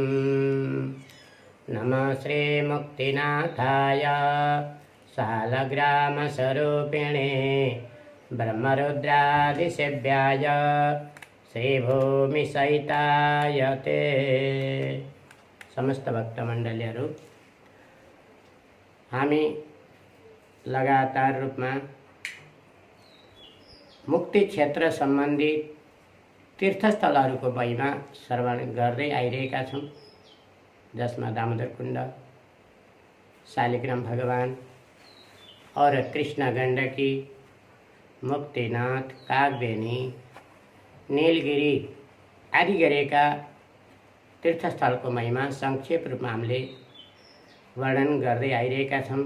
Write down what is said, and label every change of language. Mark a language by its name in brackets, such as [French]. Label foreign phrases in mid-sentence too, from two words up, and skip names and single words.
[Sanskrit] नमः श्रीमुक्तिनाथाय शालग्रामस्वरूपिणे ब्रह्मरुद्रादिसेव्याय श्रीभूमिसहिताय ते। [Nepali] समस्त भक्तमण्डलीहरू, हामी लगातार रूपमा मुक्ति क्षेत्र सम्बन्धी तीर्थस्थलहरूको महिमा श्रवण गर्दै आइरहेका छौँ, जसमा दामोदर कुण्ड, शालिग्राम भगवान और कृष्ण गण्डकी, मुक्तिनाथ, कागबेनी, नीलगिरी आदि गरेका तीर्थस्थलको महिमा संक्षेप रूपमा हामीले वर्णन गर्दै आइरहेका छौँ।